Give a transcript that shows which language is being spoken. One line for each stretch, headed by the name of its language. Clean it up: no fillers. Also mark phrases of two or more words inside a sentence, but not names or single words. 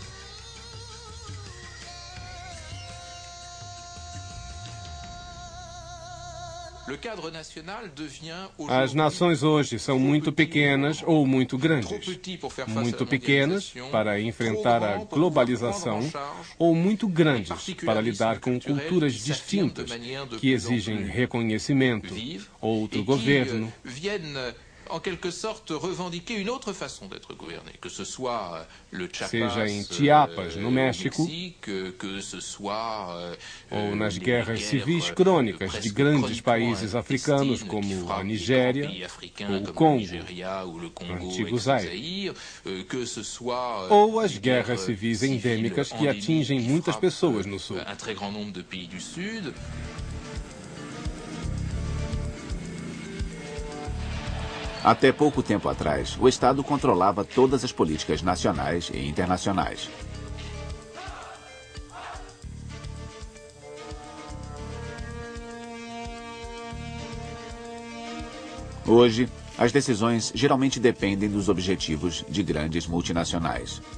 Portuguese: As nações hoje são muito pequenas ou muito grandes. Muito pequenas para enfrentar a globalização ou muito grandes para lidar com culturas distintas que exigem reconhecimento, outro governo.
French: En quelque sorte, revendiquer une autre façon d'être gouverné, que ce soit le Chiapas,
Portuguese: seja em Chiapas, no México,
French: que ce soit,
Portuguese: ou nas guerras civis crônicas de grandes países africanos como a Nigéria ou o Congo, antigo Zaire, ou as guerras civis endêmicas que atingem muitas pessoas no Sul.
French: Un très grand nombre de pays du Sud.
Portuguese: Até pouco tempo atrás, o Estado controlava todas as políticas nacionais e internacionais. Hoje, as decisões geralmente dependem dos objetivos de grandes multinacionais.